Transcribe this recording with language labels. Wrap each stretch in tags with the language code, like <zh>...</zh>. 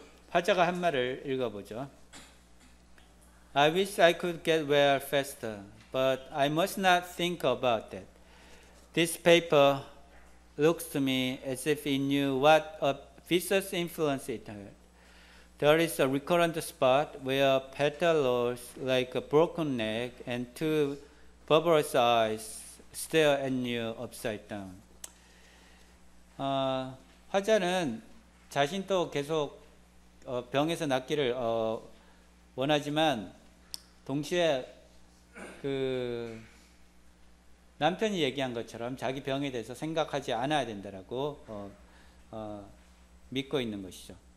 <ko>화자가 한 말을 읽어보죠.</ko> <en>I wish I could get well faster, but I must not think about that. This paper looks to me as if it knew what a vicious influence it had. There is a recurrent spot where petal rolls like a broken neck and two bulbous eyes stare at you upside down.</en> <ko>화자는 자신도 계속 병에서 낫기를 원하지만 동시에 그 남편이 얘기한 것처럼 자기 병에 대해서 생각하지 않아야 된다라고 믿고 있는 것이죠.</ko>